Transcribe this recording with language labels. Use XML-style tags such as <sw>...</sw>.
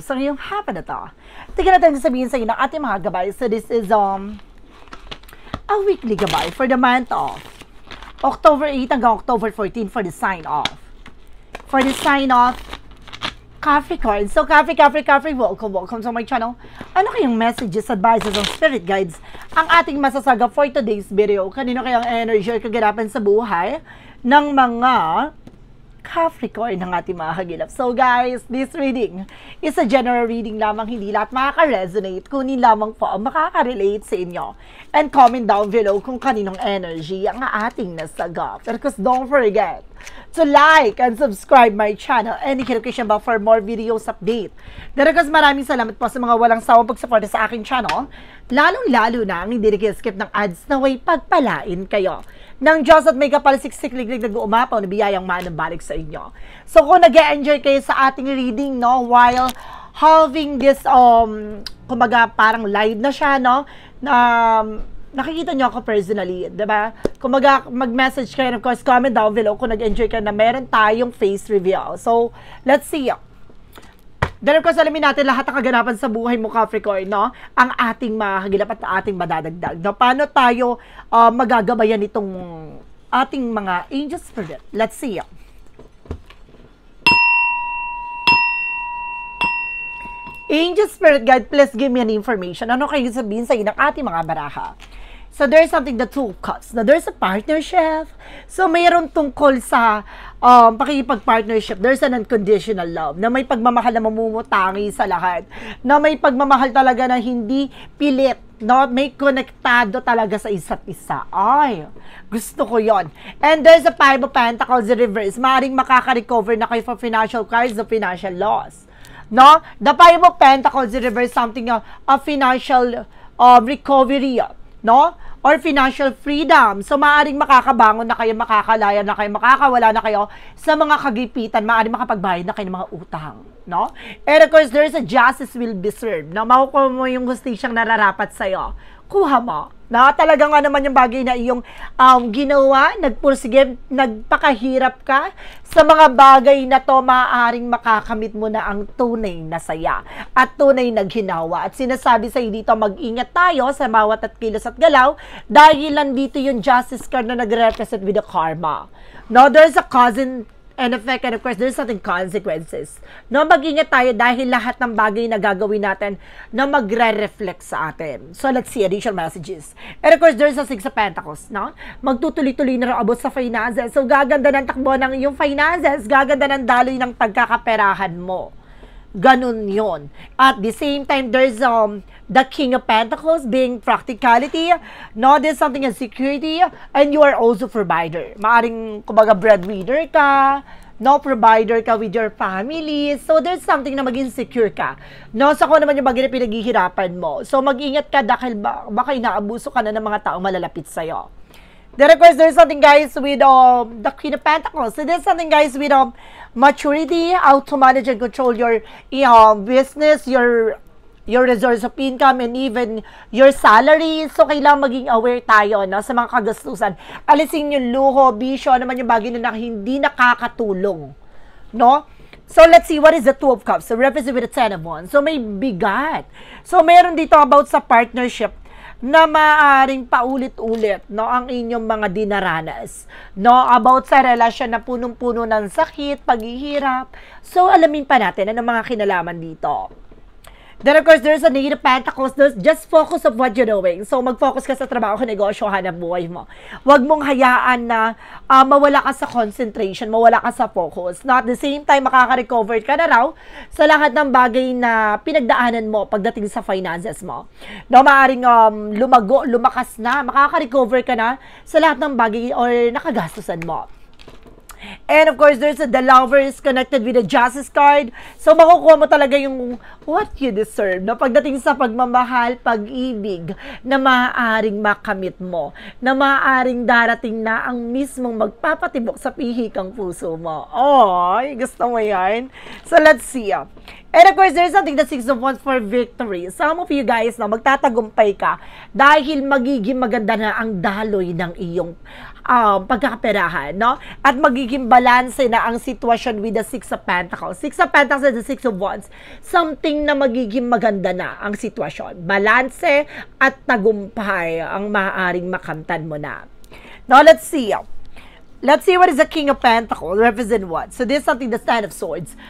<tl>Sa ngayong hapon na to, tignan natin sabihin sa inyo ng ating mga gabay.</tl> <en>So this is a weekly gabay for the month of October 8 hanggang October 14 for the sign off. For the sign off, Capricorn. So Capricorn, welcome to my channel.</en> <tl>Ano kayong</tl> <en>messages, advices, and spirit guides</en> <tl>ang ating masasaga</tl> <en>for today's video?</en> <tl>Kanino kayang energy or kaganapan sa buhay ng mga Capricorn ng ating mga hagilap?</tl> <en>So guys, this reading is a general reading</en> <tl>lamang, hindi lahat makaka-resonate, kunin lamang po ang makaka-relate sa inyo.</tl> <en>And comment down below</en> <tl>kung kaninong</tl> <en>energy</en> <tl>ang ating nasagap.</tl> <en>Because don't forget to like and subscribe my channel and notification bell for more videos update.</en> <tl>Daragas maraming salamat po sa mga walang sawang pagsuporta sa aking channel, lalong-lalo na ang hindi nag-skip ng ads na way pagpalain kayo ng Diyos at may kapalisiksik-liglig nag-uumapaw na biyayang manang balik sa inyo. So kung nag-enjoy kayo sa ating reading, no,</tl> <en>while having this,</en> <tl>kumbaga parang live na siya, no, na nakikita nyo ako personally, diba? Kung mag-message kayo,</tl> <en>of course, comment down below</en> <tl>kung nag-enjoy kayo na meron tayong face reveal.</tl> <en>So, let's see. Then, of course,</en> <tl>alamin natin lahat ng kaganapan sa buhay mo, Capricorn, no? Ang ating mahagilap at ating madadagdag. No? Paano tayo magagabayan itong ating mga angel spirit?</tl> <en>Let's see. Angel spirit guide, please give me an information.</en> <tl>Ano kayo sabihin sa inyo ng ating mga baraha?</tl> <en>So, there's something, the two of cups. Now, there's a partnership.</en> <tl>So, mayroon tungkol sa pakikipag-partnership.</tl> <en>There's an unconditional love</en> <tl>na may pagmamahal na mamumutangi sa lahat. Na may pagmamahal talaga na hindi pilit. No? May konektado talaga sa isa't isa. Ay, gusto ko yon.</tl> <en>And there's a Five of Pentacles in reverse.</en> <tl>Maaaring makaka-recover na kayo</tl> <en>for financial crisis o financial loss. No? The Five of Pentacles in reverse, something of financial recovery, no? Or financial freedom.</en> <tl>So, maaaring makakabangon na kayo, makakalaya na kayo, makakawala na kayo sa mga kagipitan, maaaring makapagbayad na kayo ng mga utang, no?</tl> <en>And of course, there's a justice will be served, no?</en> <tl>Makukuha mo yung hustisyang nararapat sa'yo. Kuha mo. Na talaga nga naman yung bagay na iyong ginawa, nagpursige, nagpakahirap ka sa mga bagay na to, maaaring makakamit mo na ang tunay na saya at tunay na ginawa. At sinasabi sa iyo dito, mag-ingat tayo sa bawat at kilos at galaw dahil nandito yung justice card na nag-represent with the karma.</tl> <en>No, there's a cause and effect, and of course, there's something consequences.</en> <tl>No, mag-ingat tayo dahil lahat ng bagay na gagawin natin na magre-reflect sa atin.</tl> <en>So, let's see additional messages. And of course, there's a Six of Pentacles, no?</en> <tl>Magtutuloy-tuloy na abot sa finances. So, gaganda ng takbo ng iyong finances, gaganda ng daloy ng pagkakaperahan mo. Ganun yon.</tl> <en>At the same time, there's the King of Pentacles being practicality. No, there's something as security, and you are also provider.</en> <tl>Maaring, kumbaga, breadwinner ka, no, provider ka</tl> <en>with your family. So, there's something</en> <tl>na maging secure ka. No, sa kung naman yung bagay na pinaghihirapan mo. So, mag-ingat ka dahil baka inaabuso ka na ng mga taong malalapit sa'yo.</tl> <en>Then, of course, there's something, guys, with the Queen of Pentacles. So, there's something, guys, with maturity, how to manage and control your business, your resource of income, and even your salary.</en> <tl>So, kailangan maging aware tayo, no, sa mga kagastusan. Alisin yung luho, bisyo, naman yung bagay na hindi nakakatulong. No?</tl> <en>So, let's see, what is the Two of Cups? So, represent with the Ten of Wands.</en> <tl>So, may bigat. So, meron dito about sa partnership na maaaring paulit-ulit, no, ang inyong mga dinaranas, no, about sa relasyon na punong-puno ng sakit, paghihirap. So, alamin pa natin ano mga kinalaman dito.</tl> <en>Then, of course, there's a Knight of Pentacles. Just focus of what you're doing.</en> <tl>So, mag-focus ka sa trabaho, negosyo, hanap buhay mo. Huwag mong hayaan na mawala ka sa concentration, mawala ka sa focus.</tl> <en>Not at the same time,</en> <tl>makaka-recover ka na raw sa lahat ng bagay na pinagdaanan mo pagdating sa finances mo. No, maaaring lumakas na, makaka-recover ka na sa lahat ng bagay or nakagastusan mo.</tl> <en>And of course, there's the Lovers connected with the Justice card.</en> <tl>So, makukuha mo talaga yung</tl> <en>what you deserve.</en> <tl>No? Pagdating sa pagmamahal, pag-ibig na maaaring makamit mo. Na maaaring darating na ang mismong magpapatibok sa pihikang puso mo. Ay, gusto mo yan?</tl> <en>So, let's see. And of course, there's something that 6 of Wands for victory. Some of you guys,</en> <tl>no, magtatagumpay ka dahil magiging maganda na ang daloy ng iyong pagkakaperahan, no? At magiging balanse na ang sitwasyon</tl> <en>with the 6 of Pentacles. 6 of Pentacles and the 6 of Wands,</en> <tl>something na magiging maganda na ang sitwasyon. Balanse at tagumpay ang maaaring makamtan mo na.</tl> <en>Now, let's see. Let's see what is the King of Pentacles, represent what? So this is something, the Stand of Swords.</en>